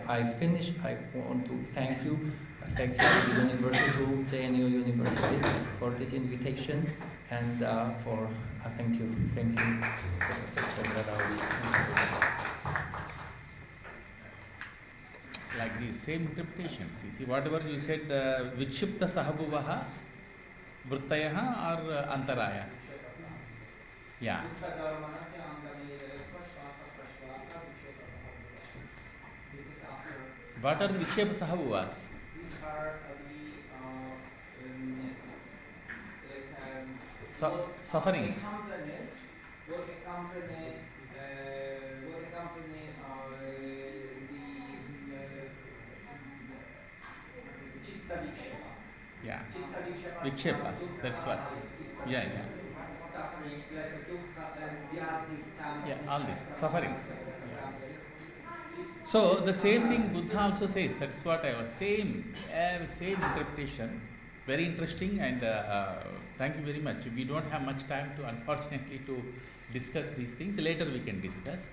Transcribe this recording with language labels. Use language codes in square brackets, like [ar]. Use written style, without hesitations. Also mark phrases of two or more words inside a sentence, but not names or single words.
[en] I want to thank you thank you to the University, to JNU University for this invitation, and thank you, Professor Upendra. Like these same interpretations. You see, whatever you said, [sa] vikshipta sahabuvaha, vrittayaha or antaraya. [en] Yeah. What are the [sa] vikshepa sahabuvas? [en] These are Sufferings. What accompany the [sa] chitta vikshepas. [en] Yeah. Chitta Vikshepas, that's what. Yeah. Suffering, like dukkha, vyadhis, Yeah, all these sufferings. So the same thing Buddha also says. That's what I was saying. Same interpretation. Very interesting, and thank you very much. We don't have much time to, unfortunately, to discuss these things. Later we can discuss.